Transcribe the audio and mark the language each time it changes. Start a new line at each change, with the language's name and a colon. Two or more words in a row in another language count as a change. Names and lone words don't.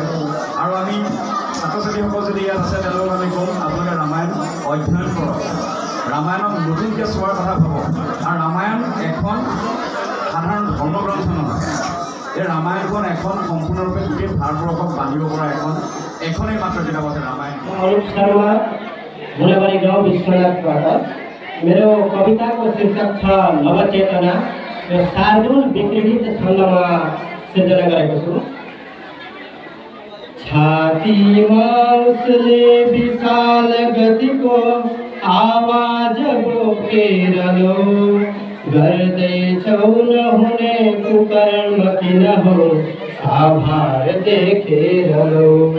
Assamese: আৰু আমি ছাত্ৰ ছাত্ৰীসকল যদি ইয়াত আছে তেওঁলোকক আমি ক'ম আপোনালোকে ৰামায়ণ অধ্যয়ন কৰক, ৰামায়ণক নতুনকৈ চোৱাৰ কথা ভাবক। আৰু ৰামায়ণ এখন সাধাৰণ ধৰ্মগ্ৰন্থ নহয়, এই ৰামায়ণখন এখন সম্পূৰ্ণৰূপে গোটেই ভাৰতবৰ্ষক বান্ধিব পৰা এখনেই মাত্ৰ কিতাপ আছে रामायण।
Nepali: अरूप शर्मा गुनाबारी गाउँ विश्वनाथबाट मेरो कविताको शीर्षक छ नवचेतना। यो शार्दूल विकृत छन्दमा सिर्जना गरेको छु। छातीमा उसले विशाल गतिको आवाज बोकेर लो, गर्दैछौ नहुने कुकर्म किन हो आभार देखेर लो।